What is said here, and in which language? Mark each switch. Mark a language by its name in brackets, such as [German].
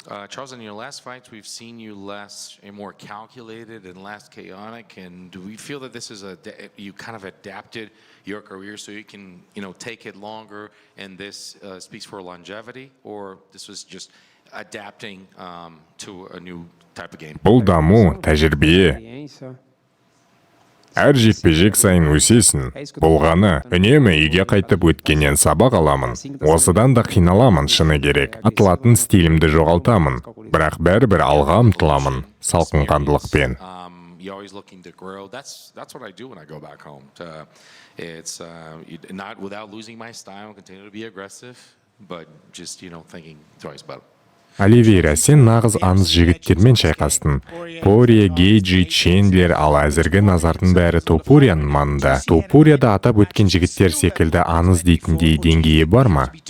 [English] Charles, in your last fights, we've seen you less and more calculated and less chaotic. And do we feel that this is you kind of adapted your career so you can, take it longer, and this speaks for longevity, or this was just adapting to a new type of game? [Kazakh] Бұл даму, тәжірибе. Әр жекпе-жек сайын өсесің. Болғаны, үнемі үйге қайтып өткеннен сабақ аламын. Осыдан да қиналамын, шыны керек. Атылатын стилімді жоғалтамын. Бірақ бәрібір алға ұмтыламын, салқынқандылықпен. [English] You're always looking to grow. That's what I do when I go back home. It's not without losing my style, continue to be aggressive, but just, thinking twice about it. [Kazakh] Оливейра, сен нағыз аңыз жігіттермен шайқастың. Пория, Гейджи, Чендлер, ал әзіргі назардың бәрі Топурияның маңында. Топурияда атап өткен жігіттер секілді аңыз дейтіндей деңгейі бар ма?